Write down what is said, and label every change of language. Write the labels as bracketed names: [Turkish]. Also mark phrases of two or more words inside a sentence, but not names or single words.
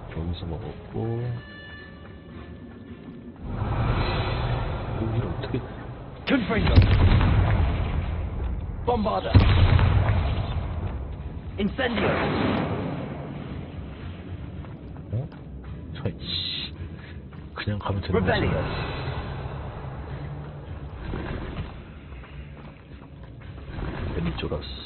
[Korean] 여기서 먹었고 여기를 어떻게 Confringo. Bombarda. Incendio. 어? 저 그냥 가면 되는 거지. Rebellion. 베니조라스.